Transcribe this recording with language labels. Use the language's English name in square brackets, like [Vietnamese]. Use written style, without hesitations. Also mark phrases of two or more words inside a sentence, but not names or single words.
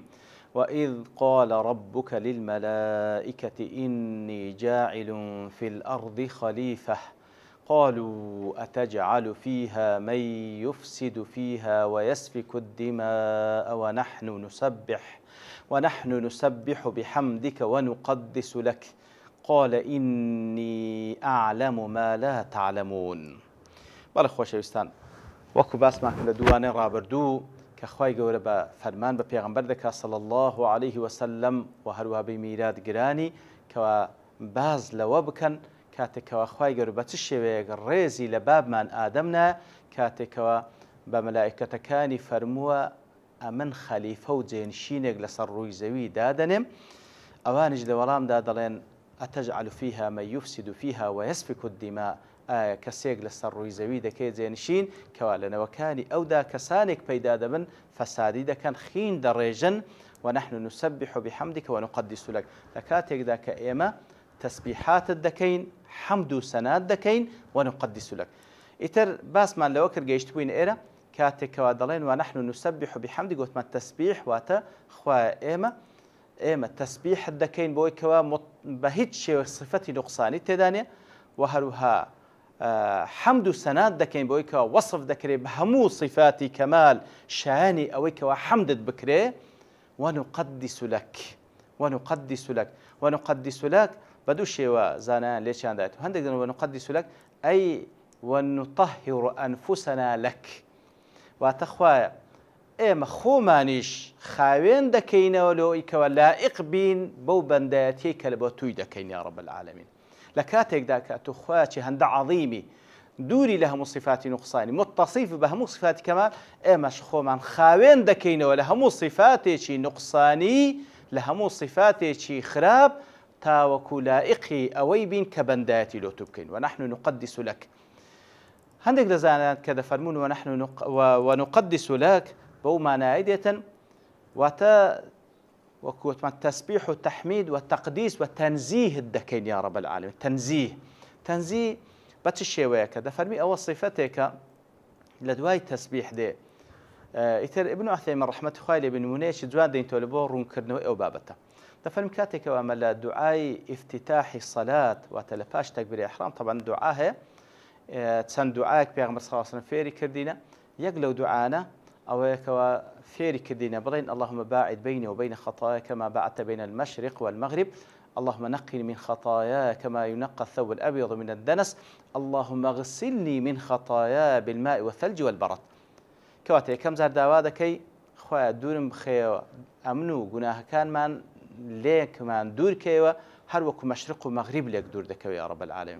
[Arabic] وإذ قال ربك للملائكة إني جاعل في الأرض خليفة قالوا أتجعل فيها من يفسد فيها ويسفك الدماء ونحن نسبح بحمدك ونقدس لك قال إني أعلم ما لا تعلمون. [Central Kurdish] بەڵێ خۆشەویستان، وەکو باسمان لە دووانەی ڕابردوو کە خوای گەورە بە فەرمان بە پێغەمبەر دەکات [Arabic] صلی الله عليه وسلم [Central Kurdish] و هەروەها بە میلاد گرانی کەوا باز لەوە بکەن کاتێکەوە خوای گەورە بە چ شێوەیەک ڕێزی لە بابمان ئادەمنا کاتێکەوە بە مەلائیکەتەکانی فەرمووە ئەمن خەلیفە و جێنشینێک لەسەر ڕووی زەوی دادەنێم. ئەوانیش لە وەڵامدا دەڵێن [Arabic] ئەتەجعل فیها من یفسد فیها ویسفک الدماء، [Central Kurdish] ئایا کەسێک لەسەر ڕووی زەوی دەکەێت جێنشین کەوا لەنەوەکانی ئەودا کەسانێک پەیدا دەبن فەسادی دەکەن، خین دەڕێژن [Arabic] ونحن نسبح بحمدك ونقدس لك، [Central Kurdish] لە کاتێکدا کە ئێمە تەسبیحاتت دەکەین، حەمد و سەنات دەکەین [Arabic] ونقدس لك. [Central Kurdish] ئیتر باسمان لەوە کرد گەیشتبووین ئێرە کاتێکەوە دەڵێن [Arabic] ونحن نسبح بحمدك [Central Kurdish] گوتمان تەسبیح واتە خوایە ئێمە تەسبیحت دەکەین بۆی کەوا بە هیچ شێوە صفەتی نوقسانی تێدانێ و هەروها حەمد و سەنات دەکەین بۆی کەوا وەصف دەکرێت بە هەموو صفاتی کەمال شایانی ئەوەی کەوا حەمدت بکرێ [Arabic] ونقدس لك [Central Kurdish] بە دوو شێوە زانایان لێچیان دایێت. هەندێک دەڵێن [Arabic] ونقدس لك [Central Kurdish] ئەی [Arabic] ونطهر أنفسنا لك، [Central Kurdish] واتە خوایە ئێمە خۆمانیش خاوێن دەکەینەوە لەوەی کەوە لائق بین بەو بەندایەتی کە لە بۆ توی دەکەین [Arabic] یا رب العالمین. [Central Kurdish] لە کاتێکدا کە تۆ خوایەکی هەندە عەظیمی دووری لە هەموو صفاتی نوقسانی متصیف بە هەموو صفاتی کەمال، ئێمەش خۆمان خاوێن دەکەینەوە لە هەموو صفاتێکی نوقسانی، لە هەموو صفاتێکی خراپ تاوەکو لائقی ئەوەی بین کە بەندایەتی لۆ تو بکەین. [Arabic] ونحن نقدس لك. [Central Kurdish] هەندێک دەزانێت کە دەفەرمون [Arabic] ونقدس لك [Central Kurdish] بەو مانای دێتن واتە وەکوتمان تەسبیح و تەحمید و تەقدیس و تەنزیهت دەکەین [Arabic] یا رب العالمین. [Central Kurdish] تەنزیه بە چ شێوەیەکە دەفەرمی ئەوە صفەتێکە لە دوای تەسبیح دێ. ئیتر ئیبن عوثەیمین ڕەحمەتی خوای لێ بێ نمونەیەکی جوان دەینتەوە لە بۆ ڕوونکردنەوەی ئەو بابەتە. دەفەرمی کاتێکەوە ئەمە لە دوعای ئیفتتاحی سەلات واتە لە پاش تەکبیری ئیحرام طبعا دوعا هەیە، چەند دوعایەک پێغەمبەر [Arabic] صلی الله علیه و سلم [Central Kurdish] فێری کردینە. یەک لەو دوعانە ئەوەیەکەوە فێری کردینە بڵێن [Arabic] اللهم باعد بيني وبين خطاياي كما بعدت بين المشرق والمغرب، اللهم نقني من خطاياي كما ينقى الثوب الأبيض من الدنس، اللهم اغسلني من خطاياي بالماء والثلج والبرد. [Central Kurdish] کەواتە یەکەم جار داوا دەکەی خوایە دوورم بخەیەوە ئەمن و گوناهەکانمان لێکمان دوورکەوە هەر وەکو مەشرق و مەغریب لێک دوور دەکەوێت [Arabic] یا رب العالمین.